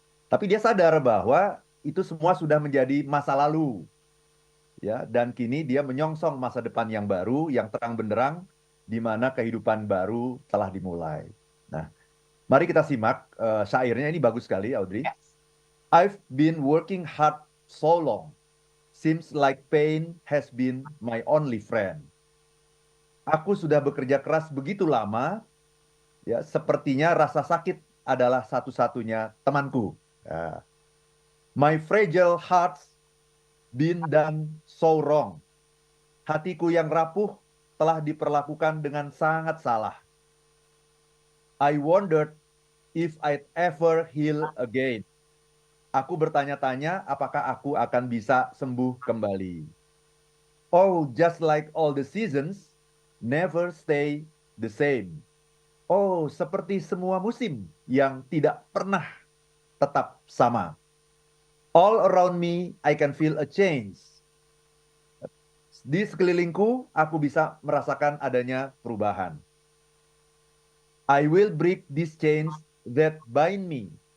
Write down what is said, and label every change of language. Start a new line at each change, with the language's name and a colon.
Indonesian: Tapi dia sadar bahwa itu semua sudah menjadi masa lalu, ya, dan kini dia menyongsong masa depan yang baru, yang terang benderang, di mana kehidupan baru telah dimulai. Nah, mari kita simak syairnya ini bagus sekali, Audrey.
English: Yes. I've been working hard so long, seems like pain has been my only friend.
Indonesian: Aku sudah bekerja keras begitu lama, ya, sepertinya rasa sakit adalah satu-satunya temanku. Ya.
English: My fragile heart's been done so wrong.
Indonesian: Hatiku yang rapuh telah diperlakukan dengan sangat salah.
English: I wondered if I'd ever heal again.
Indonesian: Aku bertanya-tanya apakah aku akan bisa sembuh kembali.
English: Oh, just like all the seasons, never stay the same.
Indonesian: Oh, seperti semua musim yang tidak pernah tetap sama.
English: All around me, I can feel a change.
Indonesian: Di sekelilingku, aku bisa merasakan adanya perubahan.
English: I will break these chains that bind me.